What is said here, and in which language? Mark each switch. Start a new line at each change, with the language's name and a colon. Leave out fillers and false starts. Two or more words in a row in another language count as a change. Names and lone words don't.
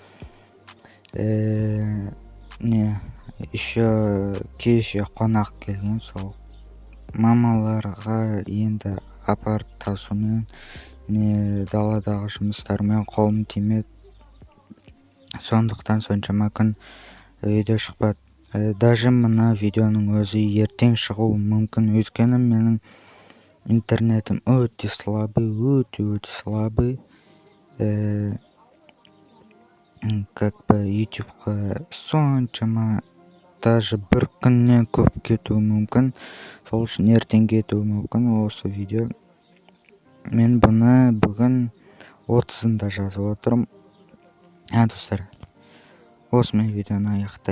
Kazakh: Кеше қонақ келген, сол мамаларға енді апарып тасумен, даладағы жұмыстармен қолым тимеді. Сондықтан соншама күн видео шықпады. Даже мына видеоның өзі ертең шығуы мүмкін, өйткені менің интернетім өте слабый.
Russian: Как бы
Kazakh: YouTube'ға соншама даже бір күннен көп кетуі мүмкін. Сол үшін ертең кетуі мүмкін осы видео. Мен бұны бүгін 30-ында жазып отырмын. Достар, осымен видеоны аяқтайын.